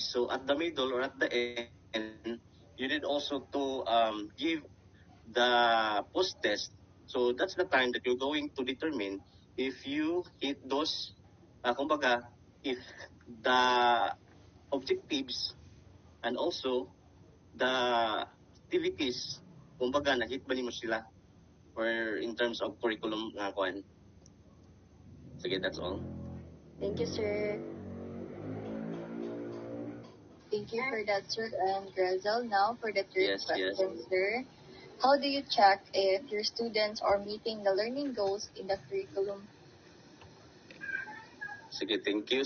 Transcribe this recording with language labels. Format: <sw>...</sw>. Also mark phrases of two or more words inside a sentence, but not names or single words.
<en>So at the middle or at the end, you need also to give the post-test. So that's the time that you're going to determine if you hit those, kumbaga, if the objectives and also the activities,</en> <ceb>kumbaga, na-hit ba nimo sila?</ceb> <en>Or in terms of curriculum</en> <ceb>nga kuan.</ceb> <en>Sige, that's all. Thank you, sir. Thank you for that, sir. And Grizel, now for the third Yes, question, sir. How do you check if your students are meeting the learning goals in the curriculum? Sige, thank you.</en>